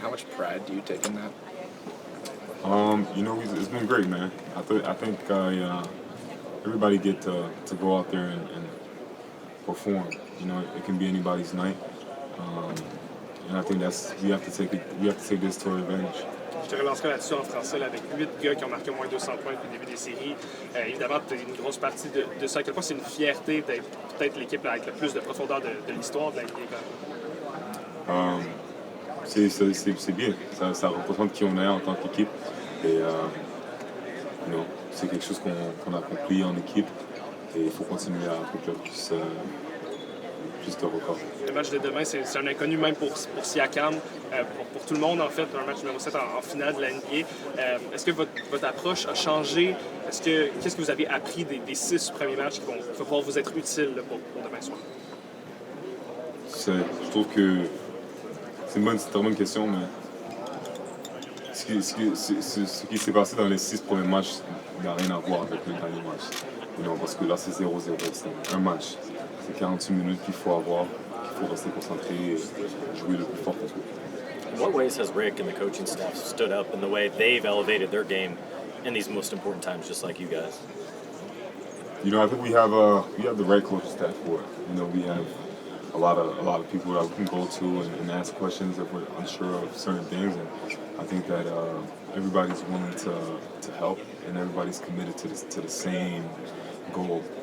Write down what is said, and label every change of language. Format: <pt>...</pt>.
<en>How much pride do you take in that? You know, it's been great, man. I think everybody get to go out there and perform. You know, it can be anybody's night, and I think we have to take this to our advantage.</en> <fr>Je te relancerai là-dessus en français, là, avec 8 gars qui ont marqué au moins 200 points depuis le début des séries. Évidemment, tu as une grosse partie de ça. À quel point c'est une fierté d'être peut-être l'équipe avec le plus de profondeur de l'histoire de la NBA. C'est bien. Ça représente qui on est en tant qu'équipe. Et you know, c'est quelque chose qu'on a accompli en équipe. Et il faut continuer à accomplir plus de records. Le match de demain, c'est un inconnu même pour Siakam, pour tout le monde en fait, un match numéro 7 en finale de la NBA. Est-ce que votre approche a changé? Qu'est-ce que vous avez appris des 6 premiers matchs qui vont pouvoir vous être utiles là, pour demain soir? Je trouve que c'est une très bonne question, mais ce qui s'est passé dans les 6 premiers matchs n'a rien à voir avec le dernier match. You know, parce que là, c'est 0-0, c'est un match. C'est 48 minutes qu'il faut avoir, qu'il faut rester concentré et jouer le plus fort possible.</fr> <en>In what ways has Rick and the coaching staff stood up in the way they've elevated their game in these most important times, just like you guys? You know, I think we have the right coaching staff for it. You know, we have a lot of people that we can go to and ask questions if we're unsure of certain things, and I think that everybody's willing to help and everybody's committed to the same goal.</en>